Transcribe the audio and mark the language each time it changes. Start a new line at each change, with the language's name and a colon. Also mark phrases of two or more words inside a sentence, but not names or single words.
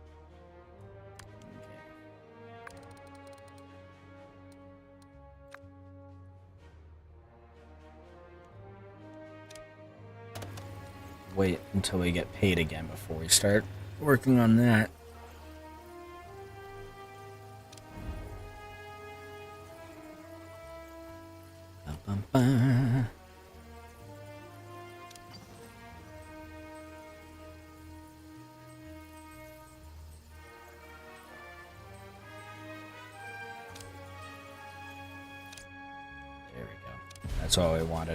English: Wait until we get paid again before we start working on that. Ba-bum-ba. There we go. That's all we wanted.